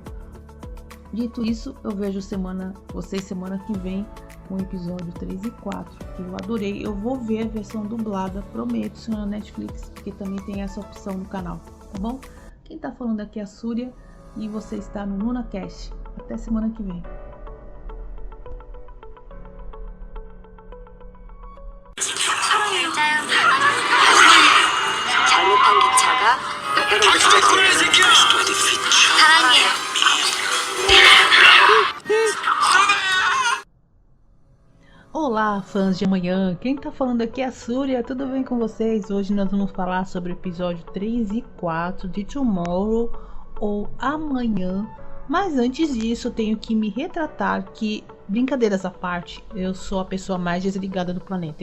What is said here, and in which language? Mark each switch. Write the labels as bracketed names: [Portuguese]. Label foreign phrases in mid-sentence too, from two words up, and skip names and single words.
[Portuguese] Dito isso, eu vejo vocês semana que vem com o episódio 3 e 4, que eu adorei. Eu vou ver a versão dublada, prometo, se na Netflix, porque também tem essa opção no canal, tá bom? Quem tá falando aqui é a Súria, e você está no NunaCast. Até semana que vem. [Korean] 잘못한 기차가 사랑해요. [Portuguese] Olá, fãs de amanhã. Quem tá falando aqui é a Súria. Tudo bem com vocês? Hoje nós vamos falar sobre o episódio 3 e 4 de Tomorrow, ou Amanhã. Mas antes disso, eu tenho que me retratar que, brincadeiras à parte, eu sou a pessoa mais desligada do planeta.